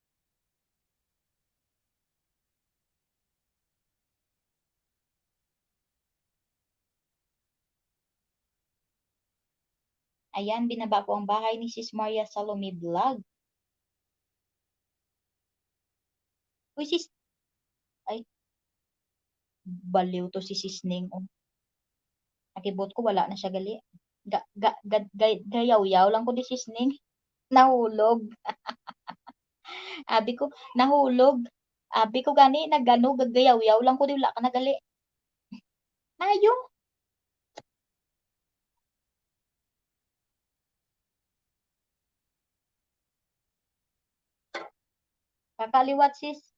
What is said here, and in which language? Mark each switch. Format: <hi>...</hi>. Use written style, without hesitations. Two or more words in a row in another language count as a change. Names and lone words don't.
<hil>Ayan, binaba ko ang bahay ni Sis Maria Salome Vlog. Uy sis, ay, baliw to si Sis Ning. Oh. Nakibot ko, wala na siya gali. Gayaw-yaw lang ko di Sis Ning. Nahulog. Abi ko, nahulog. Abi ko gani, nagano, gagayaw-yaw lang ko, di wala ka nagali. Ayong. Kakaliwat sis.</hil>